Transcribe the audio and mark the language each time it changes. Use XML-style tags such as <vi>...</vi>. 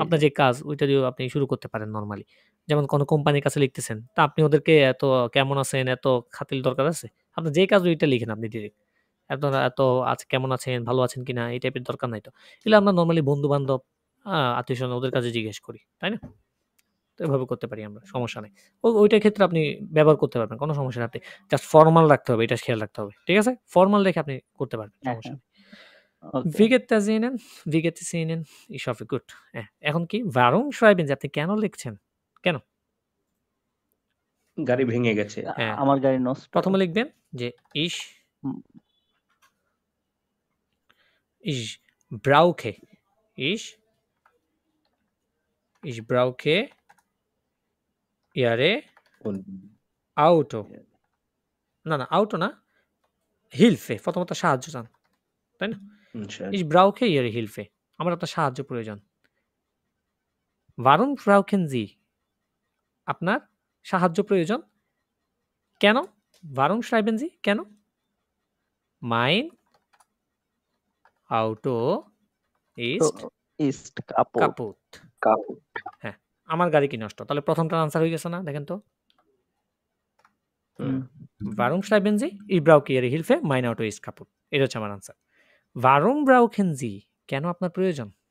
<bn>আপনার যে কাজ ওইটা দিয়েও আপনি শুরু করতে পারেন নরমালি যেমন কোনো কোম্পানির কাছে লিখতেছেন তা আপনি ওদেরকে এত কেমন আছেন এত খাতিল দরকার আছে আপনার যে কাজ ওইটা লিখেন আপনি ডিরেক্ট এত আজ কেমন আছেন ভালো আছেন কিনা এই টাইপের দরকার নাই তো এগুলো আমরা নরমালি বন্ধু বান্ধব আত্মীয় স্বজন ওদের কাছে জিজ্ঞেস করি তাই না তো এভাবে করতে পারি আমরা সমস্যা নেই ওইটার ক্ষেত্রে আপনি ব্যবহার করতে পারবেন কোনো সমস্যা নেই আপনি জাস্ট ফর্মাল রাখতে হবে এটা খেয়াল রাখতে হবে ঠিক আছে ফর্মাল রেখে আপনি করতে পারবেন হ্যাঁ, সমস্যা নেই</bn> <en>Okay.</en> <de>Wie geht es Ihnen? Wie geht es Ihnen? Ich hoffe gut.</de> <bn>এখন কি</bn> <de>warum schreiben Sie</de> <bn>আপনি কেন লিখছেন কেন গাড়ি ভেঙে গেছে হ্যাঁ আমার গাড়ি নষ্ট। প্রথমে লিখবেন যে</bn> <de>ich</de> <bn>হুম।</bn> <de>ich brauche ich brauche Ihre Auto না Auto না Hilfe</de> <bn>প্রথমত সাহায্য চান তাই না</bn> <de>Ich brauche Ihre Hilfe</de> <bn>আমার আপনার সাহায্য প্রয়োজন</bn> <de>Warum brauchen Sie</de> <bn>আপনার সাহায্য প্রয়োজন কেন</bn> <de>Warum schreiben Sie কেন Mein Auto ist ইস্ট কাপড়।</de> <bn>kaputt হ্যাঁ আমার গাড়ি কি নষ্ট তাহলে প্রথমটার আনসার হয়ে গেছে না দেখেন তো</bn> <de>Warum schreiben Sie Ich brauche Ihre Hilfe Mein Auto ist kaputt</de> <bn>এটা হচ্ছে আমার আনসার</bn> <de>Warum brauchen Sie</de> <bn>কেন আপনার প্রয়োজন</bn>